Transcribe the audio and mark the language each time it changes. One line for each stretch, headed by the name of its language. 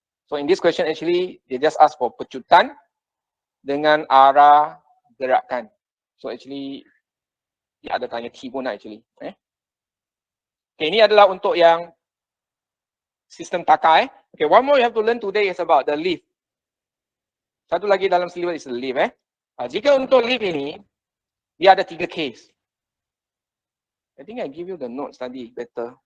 English: So in this question actually, they just ask for
Malay: pecutan dengan arah gerakan. So actually, dia ada tanya T pun actually. Okay, ini adalah untuk yang sistem taka.
English: Okay, one more you have to learn today is about the lift.
Malay: Satu lagi dalam syllabus
English: is the lift.
Malay: Jika untuk lift ini, dia ada 3 case.
English: I think I give you the notes tadi better.